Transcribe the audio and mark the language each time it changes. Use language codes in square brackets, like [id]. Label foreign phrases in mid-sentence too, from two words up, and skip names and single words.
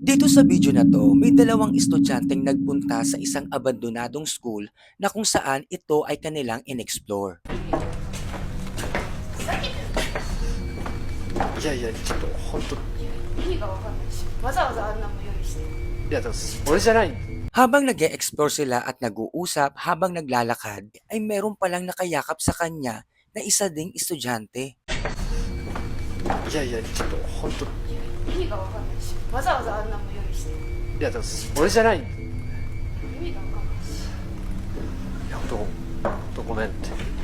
[tl] Dito sa video na to, may dalawang estudyanteng nagpunta sa isang abandonadong school na kung saan ito ay kanilang inexplore. [ja] いやいや、ちょっと本当、意味がわかんないし、わざわざあんなもん用意して。いや、でも俺じゃない。 [tl] Habang nag-e-explore sila at nag-uusap habang naglalakad, ay meron palang nakayakap sa kanya na isa ding estudyante. [ja] いやいや、ちょっと本当、意味がわかんないし、わざわざあんなもん用意して。いや、でも俺じゃない。い意味がわかんないし。や、本当ごめんって。